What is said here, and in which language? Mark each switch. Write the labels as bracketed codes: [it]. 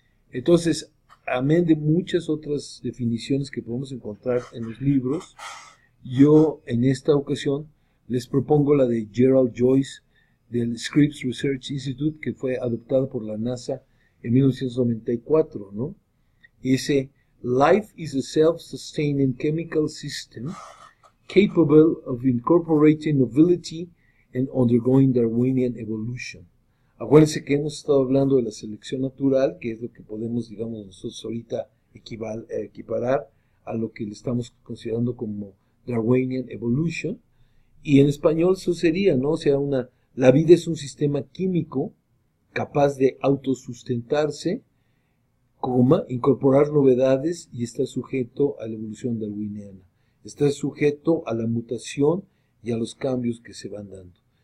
[es] Entonces, amén de muchas otras definiciones que podemos encontrar en los libros, yo en esta ocasión les propongo la de Gerald Joyce del Scripps Research Institute, que fue adoptada por la NASA en 1994, ¿no? [en] Dice: Life is a self-sustaining chemical system capable of incorporating novelty and undergoing Darwinian evolution. [es] Acuérdense que hemos estado hablando de la selección natural, que es lo que podemos, digamos, nosotros ahorita equiparar a lo que le estamos considerando como Darwinian evolution, y en español eso sería, ¿no? O sea, la vida es un sistema químico capaz de autosustentarse, incorporar novedades y está sujeto a la evolución darwiniana. Está sujeto a la mutación y a los cambios que se van dando.